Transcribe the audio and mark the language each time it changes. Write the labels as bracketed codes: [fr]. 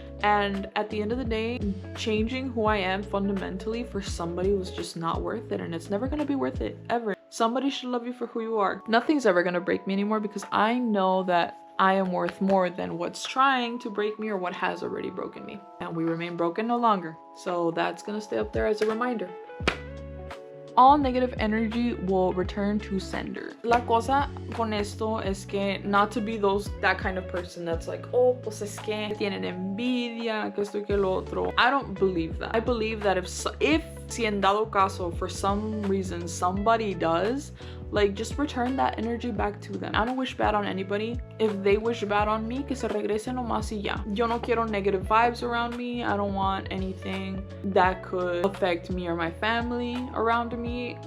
[en] And at the end of the day, changing who I am fundamentally for somebody was just not worth it, and it's never gonna be worth it, ever. Somebody should love you for who you are. Nothing's ever gonna break me anymore because I know that I am worth more than what's trying to break me or what has already broken me. And we remain broken no longer. So that's gonna stay up there as a reminder. All negative energy will return to sender. [es] La cosa con esto es que [en] not to be that kind of person that's like, oh, [es] pues es que tienen envidia, que esto y que lo otro. [en] I don't believe that. I believe that if [es] si en dado caso [en] for some reason somebody does, like, just return that energy back to them. I don't wish bad on anybody. If they wish bad on me, [es] que se regrese nomás y ya. Yo no quiero [en] negative vibes around me. I don't want anything that could affect me or my family around me.